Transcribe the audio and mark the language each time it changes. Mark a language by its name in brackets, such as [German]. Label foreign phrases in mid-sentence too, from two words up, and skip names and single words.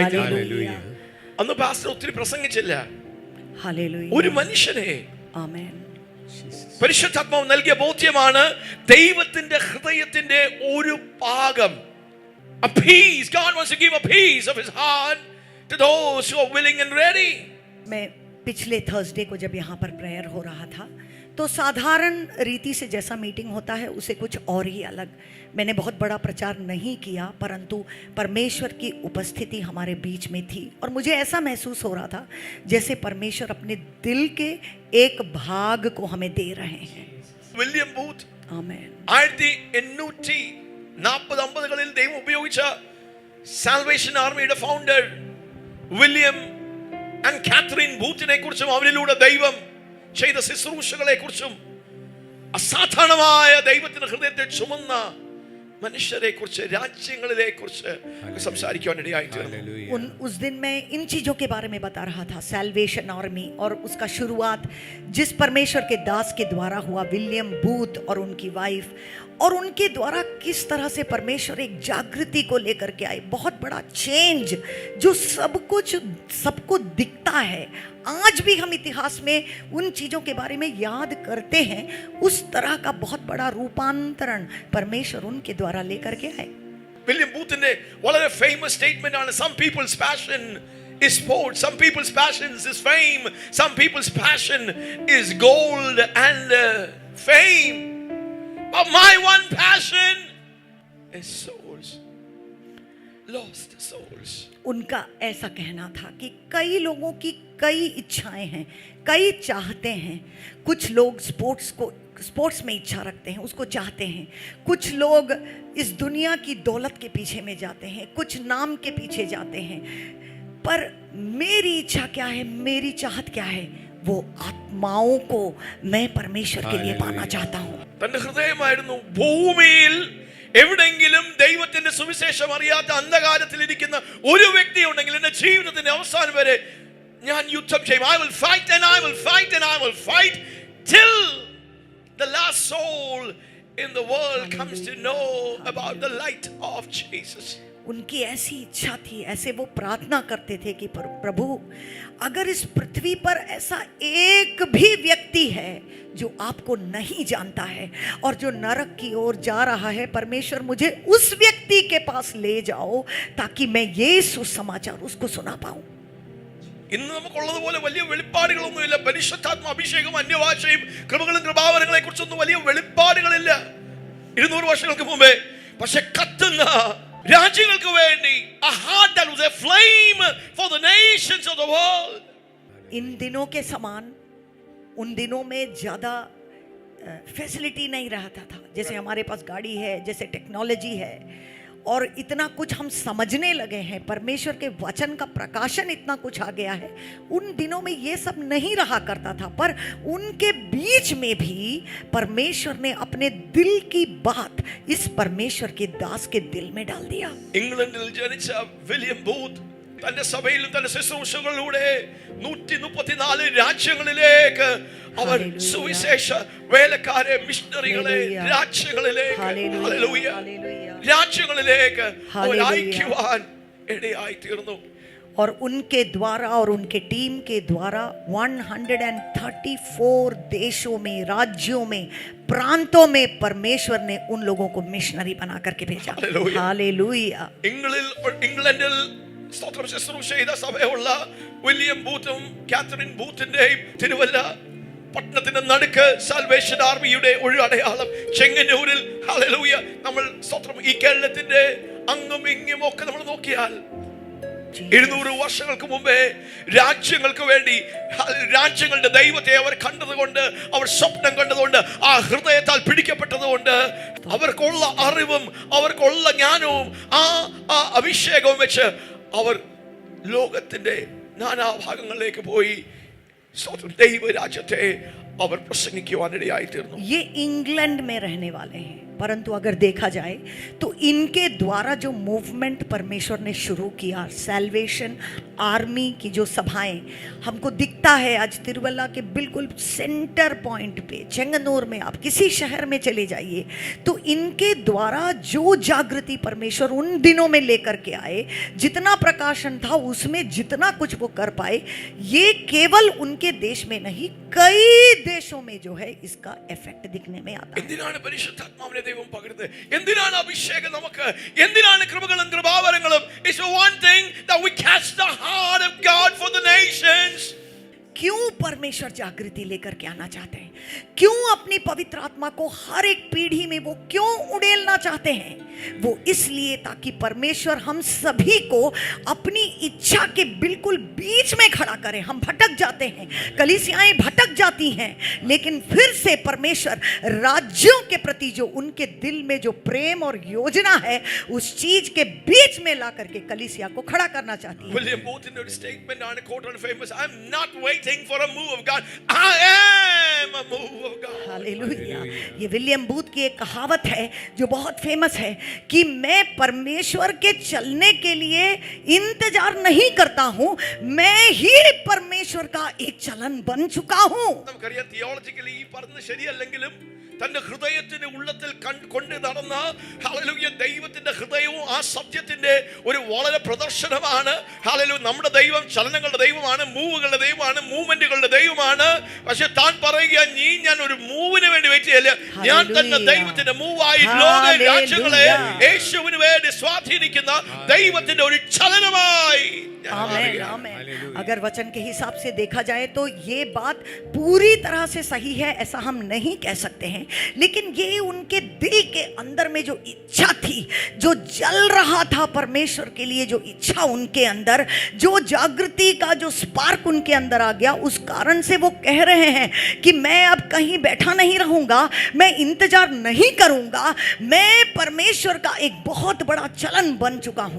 [Malayalam] അന്ന് പാസ്റ്റർ ഒത്തിരി പ്രസംഗിച്ചില്ല. ഒരു മനുഷ്യനെ പരിശുദ്ധാത്മാവ് നൽകിയ ബോധ്യമാണ് ദൈവത്തിന്റെ ഹൃദയത്തിന്റെ ഒരു ഭാഗം, [English] a piece. God wants to give a piece of his heart to those who are willing and ready. [Hindi] मैं पिछले थर्सडे को जब यहाँ पर प्रेयर हो रहा था तो साधारण रीति से जैसा मीटिंग होता है उसे कुछ और ही अलग। मैंने बहुत बड़ा प्रचार नहीं किया, परंतु परमेश्वर की उपस्थिति हमारे बीच में थी और मुझे ऐसा महसूस हो रहा था जैसे परमेश्वर अपने दिल के एक भाग को हमें दे रहे हैं। വില്യം ബൂത്ത് आमेन। [Malayalam] 1840-50കളിൽ ദൈവം ഉപയോഗിച്ച സാൽവേഷൻ ആർമിയുടെ ഫൗണ്ടർ വില്യം ആൻഡ് കാത്രീൻ ബൂത്തിനെ കുറിച്ചും അവരിലൂടെ ദൈവം ചെയ്ത ശുശ്രൂഷകളെ കുറിച്ചും അസാധാരണമായ ദൈവത്തിന്റെ ഹൃദയത്തെ ചുമന്ന മനുഷ്യരെ കുറിച്ച് രാജ്യങ്ങളിലെ കുറിച്ച് സംസാരിക്കാനിടയായി തീർന്നു। [Hindi] उस दिन मैं इन चीजों के बारे में बता रहा था, सैल्वेशन आर्मी और उसका शुरुआत जिस परमेश्वर के दास के द्वारा हुआ, विलियम बूथ और उनकी वाइफ, और उनके द्वारा किस तरह से परमेश्वर एक जागृति को लेकर के आए, बहुत बड़ा चेंज जो सब कुछ सबको दिखता है। आज भी हम इतिहास में उन चीजों के बारे में याद करते हैं, उस तरह का बहुत बड़ा रूपांतरण परमेश्वर उनके द्वारा लेकर के आए। [Malayalam] വില്യം ബൂത്തിന്റെ വളരെ [English] famous statement [Malayalam] ആണ്, [English] some people's passion is sport, some people's passion is fame, some people's passion is gold and fame, but my one passion is souls, lost souls। [Hindi] उनका ऐसा कहना था कि कई लोगों की कई इच्छाएं हैं, कई चाहते हैं। कुछ लोग स्पोर्ट्स में इच्छा रखते हैं, उसको चाहते हैं। कुछ लोग इस दुनिया की दौलत के पीछे में जाते हैं, कुछ नाम के पीछे जाते हैं। पर मेरी इच्छा क्या है, मेरी चाहत क्या है? वो आत्माओं को मैं परमेश्वर के लिए पाना चाहता हूँ। [Malayalam] തന്റെ ഹൃദയമായിരുന്നു ഭൂമിയിൽ എവിടെങ്കിലും ദൈവത്തിന്റെ സുവിശേഷം അറിയാത്ത അന്ധകാരത്തിൽ ഇരിക്കുന്ന ഒരു വ്യക്തി ഉണ്ടെങ്കിൽ എന്റെ ജീവിതത്തിന്റെ അവസാനം വരെ ഞാൻ യുദ്ധം ചെയ്യും. [English] I will fight and I will fight and I will fight till the last soul in the world comes to know about the light of Jesus। [Hindi] उनकी ऐसी इच्छा थी, ऐसे वो प्रार्थना करते थे कि प्रभु अगर इस पृथ्वी पर ऐसा एक भी व्यक्ति है जो आपको नहीं जानता है और जो नरक की ओर जा रहा है, परमेश्वर मुझे उस व्यक्ति के पास ले जाओ ताकि मैं ये सुसमाचार उसको सुना पाऊं। [Malayalam] ഇന്ന് നമുക്കുള്ളതുപോലെ വലിയ വെളിപ്പാടുകളൊന്നുമില്ല, പരിശുദ്ധാത്മ അഭിഷേകം അന്യഭാഷയും കൃപകളും കൃപാവരങ്ങളെ കുറിച്ചൊന്നും വലിയ വെളിപ്പാടുകളില്ല 200 വർഷങ്ങൾക്ക് മുമ്പേ. പക്ഷെ കത്തുന്ന രാജ്യങ്ങൾക്ക് വേണ്ടി [English] a heart that was a flame for the nations of the world। [Hindi] इन दिनों के समान उन दिनों में ज़्यादा फैसिलिटी नहीं रहता था, जैसे हमारे पास गाड़ी है, जैसे टेक्नोलॉजी है और इतना कुछ हम समझने लगे हैं, परमेश्वर के वचन का प्रकाशन इतना कुछ आ गया है। उन दिनों में ये सब नहीं रहा करता था, पर उनके बीच में भी परमेश्वर ने अपने दिल की बात इस परमेश्वर के दास के दिल में डाल दिया। [Malayalam] ഇംഗ്ലണ്ടിൽ ജനിച്ച വില്യം ബൂത്ത് തന്റെ സഭയിലും തന്റെ ശുശ്രൂഷകളിലൂടെ 134 രാജ്യങ്ങളിലേക്ക് അവർ സുവിശേഷ വേലക്കാരെ, മിഷണറികളെ രാജ്യങ്ങളിലേക്ക്, ഹല്ലേലൂയ, രാജ്യങ്ങളിലേക്ക് അവർ അയക്കുവാൻ ഇടയായി തീർന്നു। [Hindi] और उनके द्वारा और उनके टीम के द्वारा 134 देशों में, राज्यों में, प्रांतों में परमेश्वर ने उन लोगों को मिशनरी बना करके भेजा। हालेलुया। [Malayalam] ഇംഗ്ലണ്ടിൽ സ്തോത്രം ശുശ്രൂഷ ചെയ്ത സഭയുള്ള വില്യം ബൂത്തും കാത്രീൻ ബൂത്തിന്റെയും തിരുവല്ല പട്ടണത്തിന്റെ നടുക്ക് സാൽവേഷൻ ആർമിയുടെ ഒരു അടയാളം ചെങ്ങന്നൂരിൽ, ഹല്ലേലൂയ, നമ്മൾ സ്തോത്രം ഈ കേരളത്തിന്റെ അങ്ങും ഇങ്ങും ഒക്കെ നമ്മൾ നോക്കിയാൽ 200 വർഷങ്ങൾക്ക് മുമ്പേ രാജ്യങ്ങൾക്ക് വേണ്ടി, രാജ്യങ്ങളുടെ ദൈവത്തെ അവർ കണ്ടതുകൊണ്ട്, അവർ സ്വപ്നം കണ്ടതുകൊണ്ട്, ആ ഹൃദയത്താൽ പിടിക്കപ്പെട്ടതുകൊണ്ട്, അവർക്കുള്ള അറിവും അവർക്കുള്ള ജ്ഞാനവും ആ അഭിഷേകവും വെച്ച് അവർ ലോകത്തിന്റെ നാനാഭാഗങ്ങളിലേക്ക് പോയി ദൈവരാജ്യത്തെ അവർ പ്രസംഗിക്കുവാനിടയായി തീർന്നു। [Hindi] ये इंग्लैंड में रहने वाले हैं, परंतु अगर देखा जाए तो इनके द्वारा जो मूवमेंट परमेश्वर ने शुरू किया, सैल्वेशन आर्मी की जो सभाएं हमको दिखता है आज तिरुवल्ला के बिल्कुल [English] center point [Hindi] पे, चेंगनूर में, आप किसी शहर में चले जाइए तो इनके द्वारा जो जागृति परमेश्वर उन दिनों में लेकर के आए, जितना प्रकाशन था उसमें जितना कुछ वो कर पाए, ये केवल उनके देश में नहीं कई देशों में जो है इसका इफेक्ट दिखने में आता है। [Malayalam] എന്തിനാണ് പരിശുദ്ധാത്മാവിനെ ദൈവം പകരുന്നത്? എന്തിനാണ് അഭിഷേകം നമുക്ക്? എന്തിനാണ് കൃപകളും കൃപാവരങ്ങളും? [English] It's one thing that we catch the heart of God for the nations. [Hindi] क्यों परमेश्वर जागृति लेकर के आना चाहते हैं, क्यों अपनी पवित्र आत्मा को हर एक पीढ़ी में वो क्यों उड़ेलना चाहते हैं? वो इसलिए ताकि परमेश्वर हम सभी को अपनी इच्छा के बिल्कुल बीच में खड़ा करे। हम भटक जाते हैं, कलीसियाएं भटक जाती हैं, लेकिन फिर से परमेश्वर राज्यों के प्रति जो उनके दिल में जो प्रेम और योजना है, उस चीज के बीच में ला करके कलीसिया को खड़ा करना चाहती है। [English] William Booth in the statement on a quote on famous, I'm not waiting for a move of God, I am a move of God. [Hindi] हालेलुया। ये विलियम बूथ की एक कहावत है जो बहुत फेमस है कि मैं परमेश्वर के चलने के लिए इंतजार नहीं करता हूं, मैं ही परमेश्वर का एक चलन बन चुका हूं। [Malayalam] നമുക്കറിയാം തിയോളജിക്കലി ഈ പറഞ്ഞത് ശരിയല്ലെങ്കിലും തന്റെ ഹൃദയത്തിന്റെ ഉള്ളത്തിൽ കൊണ്ട് നടന്ന ഹല്ലേലൂയ ദൈവത്തിന്റെ ഹൃദയവും ആ സത്യത്തിന്റെ ഒരു വളരെ പ്രദർശനമാണ്. ഹല്ലേലൂയ നമ്മുടെ ദൈവം ചലനങ്ങളുടെ ദൈവമാണ്, മൂവുകളുടെ ദൈവമാണ്, മൂവ്മെന്റുകളുടെ ദൈവമാണ്. പക്ഷെ താൻ പറയുക ഞാൻ ഒരു മൂവിന് വേണ്ടി വെയിറ്റ് ചെയ്യില്ല, ഞാൻ തന്നെ ദൈവത്തിന്റെ മൂവായി ലോക രാജ്യങ്ങളെ യേശുവിന് വേണ്ടി സ്വാധീനിക്കുന്ന ദൈവത്തിന്റെ ഒരു ചലനമായി. [Hindi] आमेन, आमेन। अगर वचन के हिसाब से देखा जाए तो ये बात पूरी तरह से सही है ऐसा हम नहीं कह सकते हैं, लेकिन ये उनके दिल के अंदर में जो इच्छा थी, जो जल रहा था परमेश्वर के लिए, जो इच्छा उनके अंदर, जो जागृति का जो स्पार्क उनके अंदर आ गया, उस कारण से वो कह रहे हैं कि मैं अब कहीं बैठा नहीं रहूंगा, मैं इंतजार नहीं करूंगा, मैं परमेश्वर का एक बहुत बड़ा चलन बन चुका हूं।